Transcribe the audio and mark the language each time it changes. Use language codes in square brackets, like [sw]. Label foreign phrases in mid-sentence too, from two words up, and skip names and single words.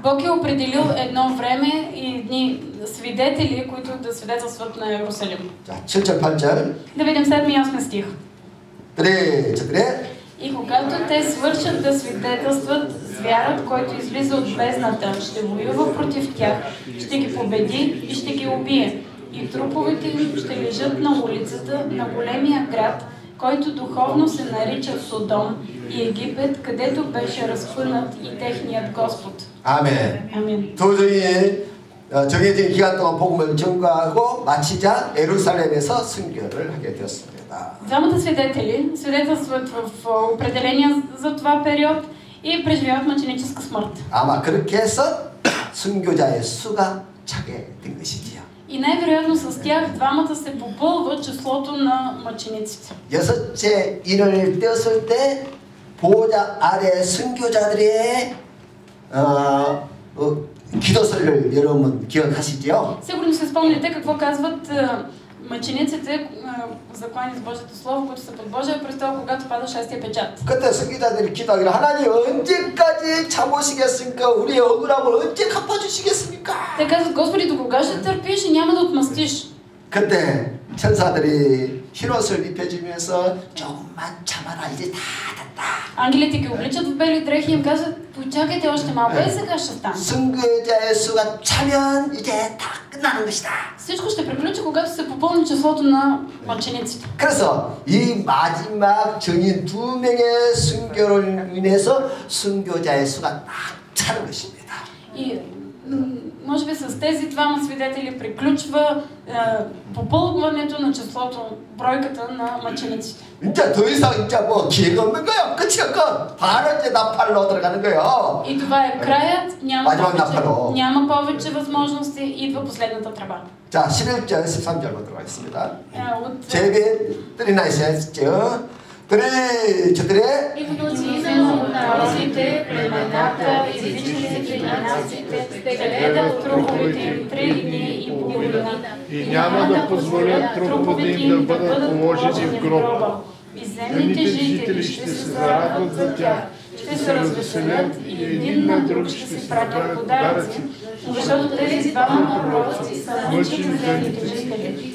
[bg] Бог е определил едно време и едни свидетели, които да свидетелстват на Иерусалим. [ko] 자, 7절 8절. [bg] Да видим 7 и 8 стих. [ko] 그래. [bg] И когато те свършат да свидетелстват, звярат, който излиза от бездната, ще воюва против тях, ще ги победи и ще ги убие. И труповете им ще лежат на улицата на големия град, който духовно се нарича Содом и Египет, където беше разпънат и техният Господ. [ko] 아멘. [bg] Амин. [ko] 도저히 정해진 기간 동안 복음을 전가하고 마치자 예루살렘에서 순교를 하게 되었습니다. [bg] Двамата свидетели свидетелстват в определения за това период и преживяват мъченическа смърт. [ko] 아마 그렇게 해서 순교자의 수가 차게 된 것이지요. [bg] И най-вероятно с тях двамата се попълва числото на мъчениците. [ko] 여섯째 인을 떼었을 때 보호자 아래 순교자들의 기도서를 여러분 기억하시죠? [bg] Сигурно се спомняте какво казват мъчениците, заклани с Божието Слово, които са под Божия престол, когато пада шестия печат. [ko] 그때 순교자들이 기도하기를 하나님 언제까지 참으시겠습니까? 우리의 억울함을 언제 갚아주시겠습니까? [bg] Те казват, Господи, до кога ще търпиш и няма да отмъстиш? [ko] 그때 천사들이 흰옷을 입혀주면서 조금만 참아라 이제 다 됐다. [bg] Ангелите ги обличат в бели дрехи и им казват, почакайте още малко, сега ще стане. [ko] 순교자의 수가 차면 이제 다 끝나는 것이다. [bg] Всичко ще приключи, когато се попълни числото на мъчениците. [ko] 그래서 이 마지막 증인 2명의 순교를 인해서 순교자의 수가 딱 차는 것입니다. [bg] И може би с тези двама свидетели приключва попълването на числото, бройката на мъчениците. [ko] 이제 더 이상 이제 뭐 기회가 없는 거예요. 끝이야 끝. 바로 이제 나팔로 들어가는 거예요. [bg] И това е краят, [ko] 마지막 [bg] няма повече възможности, идва последната тръба. [ko] 자, 11절, 13절로 들어가겠습니다. [bg] От [ko] 제비 39절 3, 4. [bg] И внуци именно от народите, племената, езичниците и нациите, ще гледат труповете им 3 дни и половина. И няма да позволят труповете им да бъдат положени в гроба. И земните жители ще се зарадват за тях, ще се развеселят и един на друг ще си пратят подаръци, защото тези двама пророци са мъчили земните жители.